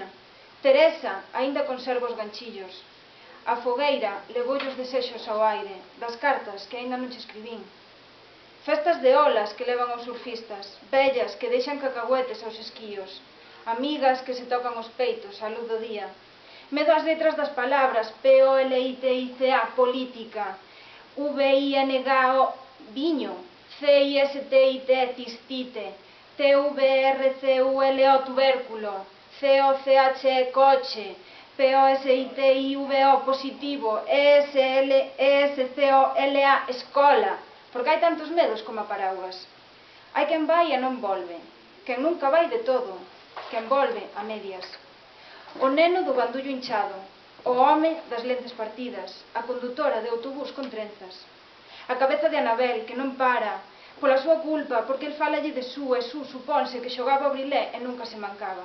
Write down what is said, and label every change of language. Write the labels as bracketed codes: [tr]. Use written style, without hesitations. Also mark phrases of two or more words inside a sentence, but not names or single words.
[gl] Teresa aínda conserva os ganchillos. A fogueira levoulle os desexos ao aire, das cartas que aínda non che escribín. Festas de olas que levan os surfistas, vellas que deixan cacahuetes aos esquíos, amigas que se tocan os peitos á luz do día, medo ás letras das palabras, P-O-L-I-T-I-C-A, política, V-I-N-G-O, viño, C-I-S-T-I-T, cistite, T-V-R-C-U-L-O, tubérculo, C-O-C-H-E, coche, P-O-S-I-T-I-V-O, positivo, E-S-C-O-L-A, escola, porque hai tantos medos como a paraugas. Hai quen vai e non volve, quen nunca vai de todo, quen volve a medias. O neno do bandullo hinchado, o home das lentes partidas, a condutora de autobús con trenzas, a cabeza de Anabel que non para, pola súa culpa, porque el falalle de Su e Su supónse que xogaba o brilé e nunca se mancaba.